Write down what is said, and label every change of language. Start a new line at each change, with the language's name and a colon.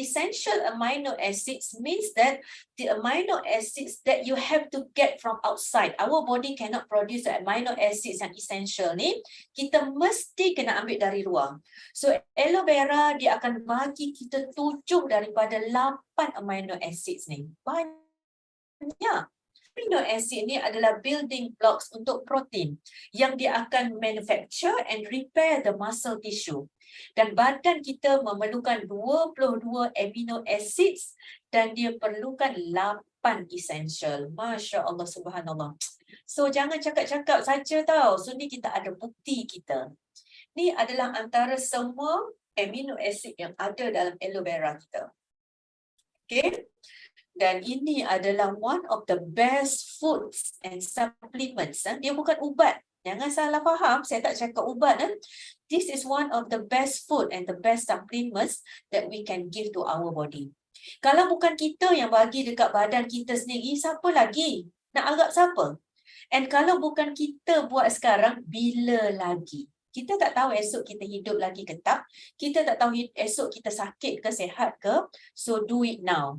English: Essential amino acids means that the amino acids that you have to get from outside. Our body cannot produce the amino acids
Malay: yang essential ni. Kita mesti kena ambil dari luar. So aloe vera dia akan bagi kita 7 daripada 8 amino acids ni. Banyak.
English: Amino acid
Malay: ni adalah
English: building blocks
Malay: untuk protein yang dia akan
English: manufacture and repair the muscle tissue.
Malay: Dan badan kita memerlukan 22 amino acids dan dia perlukan 8 essential. Masya Allah, subhanallah. So jangan cakap-cakap saja tau. So ni kita ada bukti kita. Ni adalah antara semua amino acid yang ada dalam aloe vera kita. Okay. Dan ini adalah
English: one of the best foods and supplements.
Malay: Dia bukan ubat. Jangan salah faham, saya tak cakap ubat.
English: This is one of the best food and the best supplements that we can give to our body.
Malay: Kalau bukan kita yang bagi dekat badan kita sendiri, siapa lagi? Nak harap siapa?
English: And
Malay: kalau bukan kita buat sekarang, bila lagi? Kita tak tahu esok kita hidup lagi ke tak. Kita tak tahu esok kita sakit ke sihat ke.
English: So do it now.